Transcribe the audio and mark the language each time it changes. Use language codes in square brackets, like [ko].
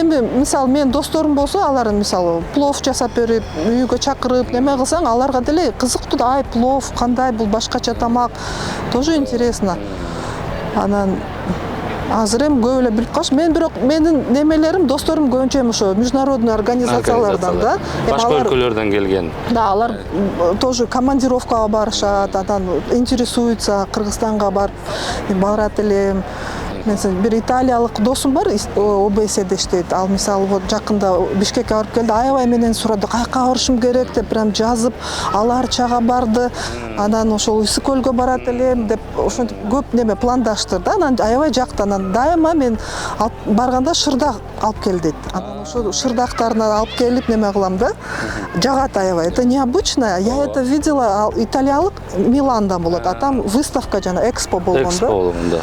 [ky] Эми мисалы мен досторум болсо, алар мисалы плов жасап берип, үйгө чакырып, неме кылсаң, аларга деле кызыктуу да, ай плов кандай, бул башкача тамак, [ru] тоже интересно. [ky] Анан азыр эми көп эле билип калыш. Мен бирок менин немелерим, досторум көбүнчө эми ошо [ru] международный [ky] организациялардан да. Башка өлкөлөрдөн келген. Да, алар [ru] тоже [ky] командировкага барышат, анан [ru] интересуются, [ky] Кыргызстанга барып барат элем. [tr] Mesela bir [ky] италиялык досум бар, ОБС-де иштейт. Ал мисалы [ru] вот [ky] жакында Бишкекке барып келди, аябай менен сурады, каяка барышым керек деп [ru] прям [ky] жазып, алар чага барды. Анан ошол Ысык көлгө барат элем деп ошентип көп неме пландаштыр да. Анан аябай жакты. Анан дайыма мен барганда шырдак алып кел дейт. Анан ошол шырдактарын алып келип неме кылам да. Жагат аябай. [ru] Это необычно. Я это видела, [ky] италиялык Миланда болот. [ru] А там выставка [ky] жана экспо болгон да.